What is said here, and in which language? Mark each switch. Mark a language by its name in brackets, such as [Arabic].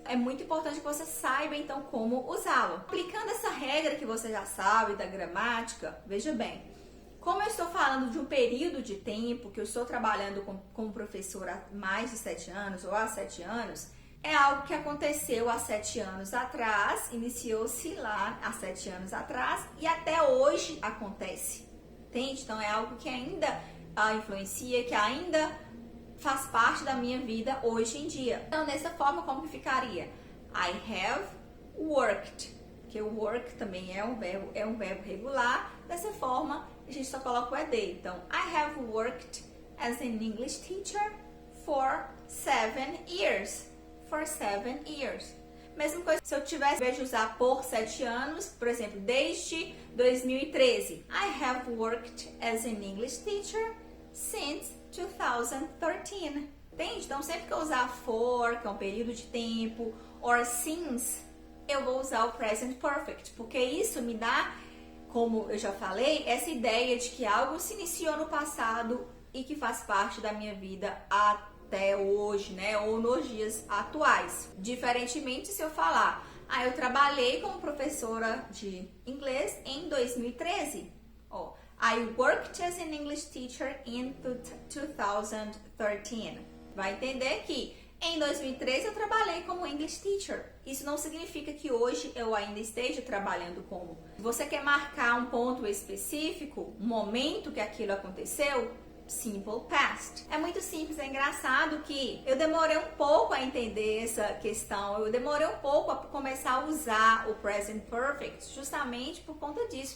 [Portuguese] É muito importante que você saiba, então, como usá-lo. Aplicando essa regra que você já sabe da gramática, veja bem, como eu estou falando de um período de tempo que eu estou trabalhando como professora há mais de 7 anos ou há 7 anos, é algo que aconteceu há 7 anos atrás, iniciou-se lá há 7 anos atrás e até hoje acontece. Entende? Então é algo que ainda influencia, que ainda faz parte da minha vida hoje em dia. Então, dessa forma, como que ficaria? [English] I have worked, [Portuguese] porque o work também é um verbo regular. Dessa forma, a gente só coloca o ED. [English] Então, I have worked as an English teacher for 7 years. For 7 years. [Portuguese] Mesma coisa se eu tivesse, ao invés de usar por 7 anos, por exemplo, desde 2013. [English] I have worked as an English teacher since 2013. [Portuguese] Entende? Então, sempre que eu usar for, que é um período de tempo, or since, eu vou usar o present perfect, porque isso me dá, como eu já falei, essa ideia de que algo se iniciou no passado e que faz parte da minha vida até hoje, né? Ou nos dias atuais. Diferentemente se eu falar, eu trabalhei como professora de inglês em 2013. [English] Oh, I worked as an English teacher in 2013. [Portuguese] Vai entender que em 2013 eu trabalhei como [English] English teacher. [Portuguese] Isso não significa que hoje eu ainda esteja trabalhando como. Se você quer marcar um ponto específico, um momento que aquilo aconteceu, simple past. É muito simples, é engraçado que eu demorei um pouco a entender essa questão, eu demorei um pouco a começar a usar o present perfect, justamente por conta disso.